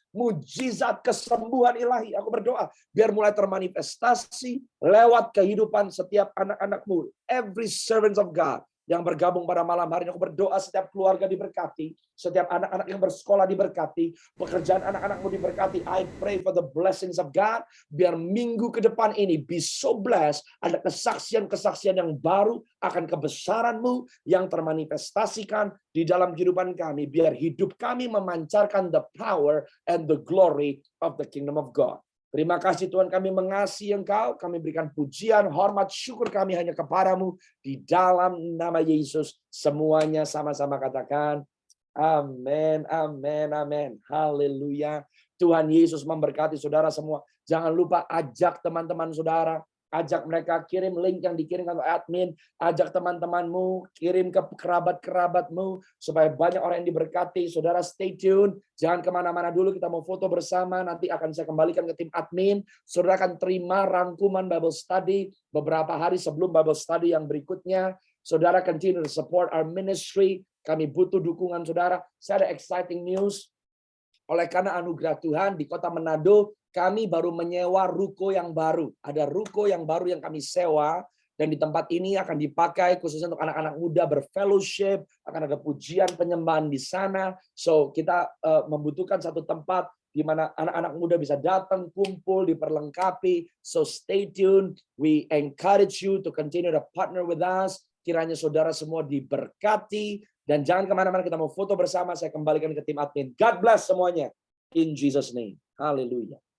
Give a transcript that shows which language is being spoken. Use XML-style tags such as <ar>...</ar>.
<id>Mujizat, kesembuhan ilahi. Aku berdoa biar mulai termanifestasi lewat kehidupan setiap anak-anakmu.</id> <en>Every servants of God</en> <id>yang bergabung pada malam hari ini. Aku berdoa setiap keluarga diberkati. Setiap anak-anak yang bersekolah diberkati. Pekerjaan anak-anakmu diberkati.</id> <en>I pray for the blessings of God.</en> <id>Biar minggu ke depan ini</id> <en>be so blessed.</en> <id>Ada kesaksian-kesaksian yang baru akan kebesaranmu yang termanifestasikan di dalam kehidupan kami. Biar hidup kami memancarkan</id> <en>the power and the glory of the kingdom of God.</en> <id>Terima kasih Tuhan, kami mengasihi Engkau, kami berikan pujian, hormat, syukur kami hanya kepadamu di dalam nama Yesus. Semuanya sama-sama katakan, amin, amin, amin. Haleluya. Tuhan Yesus memberkati saudara semua. Jangan lupa ajak teman-teman saudara. Ajak mereka, kirim link yang dikirimkan oleh admin. Ajak teman-temanmu, kirim ke kerabat-kerabatmu. Supaya banyak orang yang diberkati. Saudara</id> <en>stay tune.</en> <id>Jangan kemana-mana dulu, kita mau foto bersama. Nanti akan saya kembalikan ke tim admin. Saudara akan terima rangkuman Bible Study beberapa hari sebelum Bible Study yang berikutnya. Saudara</id> <en>continue to support our ministry.</en> <id>Kami butuh dukungan saudara. Saya ada</id> <en>exciting news.</en> <id>Oleh karena anugerah Tuhan di kota Manado, kami baru menyewa ruko yang baru. Ada ruko yang baru yang kami sewa. Dan di tempat ini akan dipakai khususnya untuk anak-anak muda berfellowship. Akan ada pujian penyembahan di sana. So kita membutuhkan satu tempat di mana anak-anak muda bisa datang, kumpul, diperlengkapi.</id> <en>So stay tuned. We encourage you to continue to partner with us.</en> <id>Kiranya saudara semua diberkati. Dan jangan kemana-mana, kita mau foto bersama. Saya kembalikan ke tim admin.</id> <en>God bless</en> <id>semuanya.</id> <en>In Jesus' name. Hallelujah.</en>